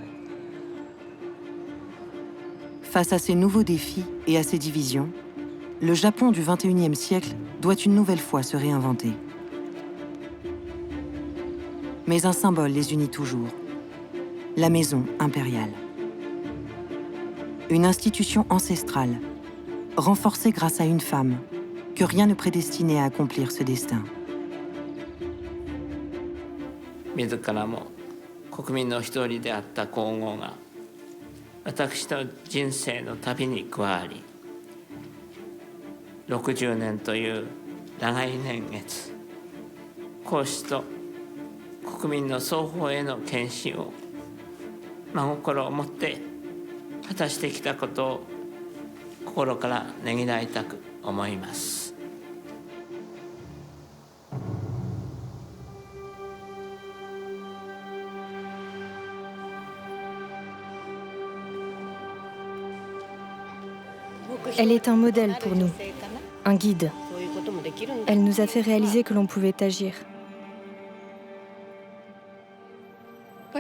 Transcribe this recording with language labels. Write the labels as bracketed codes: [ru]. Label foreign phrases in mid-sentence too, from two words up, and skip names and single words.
[fr] Face à ces nouveaux défis et à ces divisions, le Japon du XXIe siècle doit une nouvelle fois se réinventer. Mais un symbole les unit toujours. La maison impériale. Une institution ancestrale, renforcée grâce à une femme, que rien ne prédestinait à accomplir ce destin. [ja] 自らも国民の一人であった皇后が私の人生の旅に加わり60年という長い年月皇室と国民の双方への献身を真心を持って果たしてきたことを心からねぎらいたく思います。 [fr] Elle est un modèle pour nous, un guide. Elle nous a fait réaliser que l'on pouvait agir.